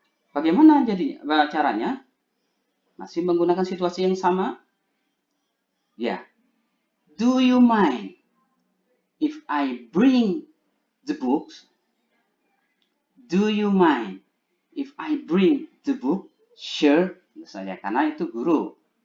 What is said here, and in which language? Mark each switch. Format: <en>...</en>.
<id>Bagaimana jadi caranya? Masih menggunakan situasi yang sama? Ya.</id> <en>Do you mind if I bring the books? Do you mind if I bring the book? Sure,</en> <id>misalnya karena itu guru.</id>